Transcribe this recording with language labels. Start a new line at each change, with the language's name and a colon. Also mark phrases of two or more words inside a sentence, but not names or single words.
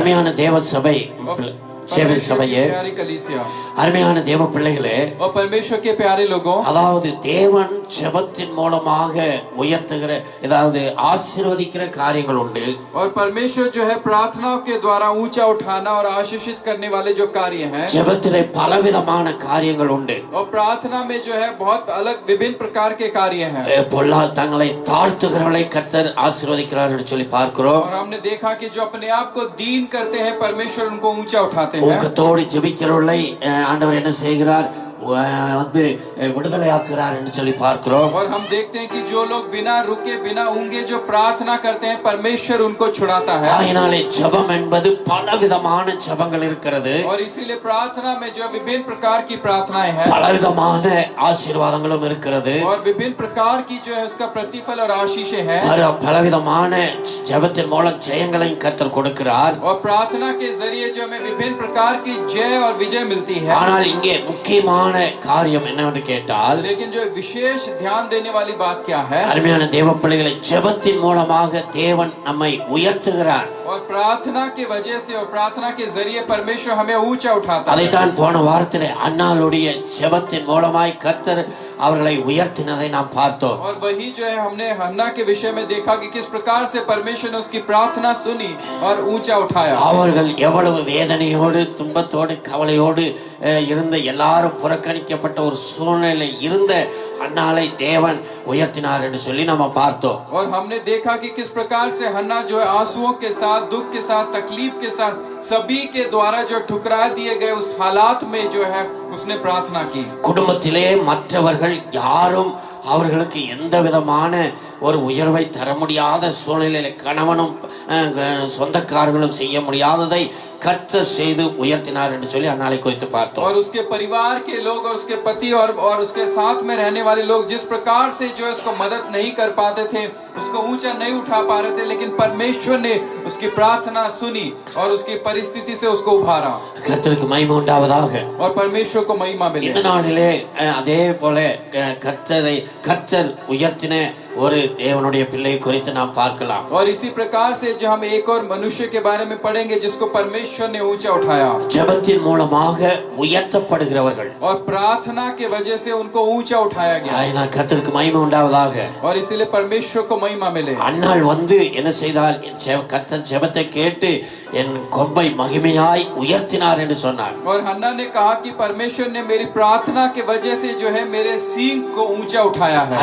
Tamil: அருமையான தேவ சபை, சபையே,
Hindi: प्यारी कलीसिया,
Tamil: அருமையான தேவ பிள்ளைகளே,
Hindi: और परमेश्वर के प्यारे लोगों,
Tamil: அதாவது தேவன் ஜெபத்தின் மூலமாக உயர்த்துகிற, அதாவது ஆசீர்வதிக்கிற காரியங்கள் உண்டு.
Hindi: और परमेश्वर जो है प्रार्थनाओं के द्वारा ऊंचा उठाना और आशीषित करने वाले जो कार्य हैं,
Tamil: ஜெபத்திலே பலவிதமான காரியங்கள் உண்டு.
Hindi: और प्रार्थना में जो है बहुत अलग विभिन्न प्रकार के कार्य हैं.
Tamil: தங்களை தாழ்த்துகிறவர்களை கர்த்தர் ஆசீர்வதிக்கிறார் என்று சொல்லி பார்க்கிறோம்.
Hindi: और हमने देखा कि जो अपने आप को दीन करते हैं, परमेश्वर उनको ऊंचा उठाते हैं.
Tamil: ஊக்கத்தோடு ஜெபிக்கிறவர்களை ஆண்டவர் என்ன செய்கிறார், வந்து விடுதலையாக்குகிறார் என்று சொல்லி பார்க்கிறோம்.
Hindi: और हम देखते हैं कि जो लोग बिना रुके, बिना ऊंगे जो प्रार्थना करते हैं, परमेश्वर उनको छुड़ाता है.
Tamil: ஆயினாலே ஜெபம் என்பது பலவிதமான ஜெபங்கள் இருக்கிறது.
Hindi: और इसीलिए प्रार्थना में जो विभिन्न प्रकार की प्रार्थनाएं हैं,
Tamil: பலவிதமான ஆசீர்வாதங்களும் இருக்கிறது.
Hindi: और विभिन्न प्रकार की जो है उसका प्रतिफल और आशीषें हैं.
Tamil: பலவிதமான ஜெபத்தின் மூலம் ஜெயங்களையும் கர்த்தர் கொடுக்கிறார்.
Hindi: और प्रार्थना के जरिए जो हमें विभिन्न प्रकार की जय और विजय मिलती है.
Tamil: ஆனால் இங்கே முக்கியமான காரியம் என்னவென்று கேட்டால்,
Hindi: लेकिन जो विशेष ध्यान देने वाली बात क्या है,
Tamil: அருமையான தேவ பிள்ளைகளை, ஜெபத்தின் மூலமாக தேவன் நம்மை உயர்த்துகிறார்.
Hindi: और प्रार्थना के वजह से और प्रार्थना के जरिए परमेश्वर हमें ऊंचा उठाता है.
Tamil: அதைத்தான் போன வாரத்திலே அன்னாளுடைய ஜெபத்தின் மூலமாய் கர்த்தர் அவர்களை உயர்த்தினதை நாம் பார்த்தோம்.
Hindi: और वही जो है हमने हन्ना के विषय में देखा कि किस प्रकार से परमेश्वर ने उसकी प्रार्थना सुनी और ऊंचा उठाया.
Tamil: அவர்கள் எவ்வளவு வேதனையோடு, துன்பத்தோடு, கவலையோடு இருந்த, எல்லாரும் புறக்கணிக்கப்பட்ட ஒரு சூழ்நிலை இருந்த அன்னாளை தேவன் உயர்த்தினார் என்று சொல்லி நாம பார்த்தோம்.
Hindi: और हमने देखा कि किस प्रकार से हन्ना जो है आंसुओं के साथ, दुख के साथ, तकलीफ के साथ, सभी के द्वारा जो ठुकरा दिए गए उस हालात में जो है उसने प्रार्थना की.
Tamil: குடும்பத்திலே மற்றவர்கள் யாரும் அவர்களுக்கு எந்த விதமான ஒரு உயர்வை தர முடியாத சூழ்நிலையில கணவனும் சொந்தக்காரர்களும் செய்ய முடியாததை கர்த்தர் செய்து உயர்த்தினார் என்று சொல்லி அந்நாளை குறித்து பார்த்தோம்.
Hindi: और उसके परिवार के लोग और उसके पति और उसके साथ में रहने वाले लोग जिस प्रकार से जो है उसको मदद नहीं कर पाते थे, उसको ऊंचा नहीं उठा पा रहे थे, लेकिन परमेश्वर ने उसकी प्रार्थना सुनी और उसकी परिस्थिति से उसको उभारा
Tamil: கர்த்தருக்கு மகிமை உண்டாவதாக.
Hindi: और परमेश्वर को महिमा मिले।
Tamil: இந்த நாளிலே அதே போல கர்த்தர் உயர்த்தின ஒரு தேவனுடைய பிள்ளை குறித்து நாம் பார்க்கலாம்.
Hindi: और इसी प्रकार से जो हम एक और मनुष्य के बारे में पढ़ेंगे जिसको परमेश्वर ने ऊंचा उठाया
Tamil: ஜெபத்தின் மூலமாக உயர்த்தப்படுகிறவர்கள்
Hindi: और प्रार्थना के वजह से उनको ऊंचा उठाया गया
Tamil: அதனால் கர்த்தருக்கு மகிமை உண்டாவதாக.
Hindi: और इसीलिए परमेश्वर को महिमा मिले।
Tamil: அன்னாள் என்ன செய்தால் கர்த்தர் ஜெபத்தை கேட்டு என் கொம்பை மகிமையாய் உயர்த்தினார் என்று சொன்னார்.
Hindi: और हन्ना ने कहा कि परमेश्वर ने मेरी प्रार्थना के वजह से जो है मेरे सींग को ऊंचा उठाया है।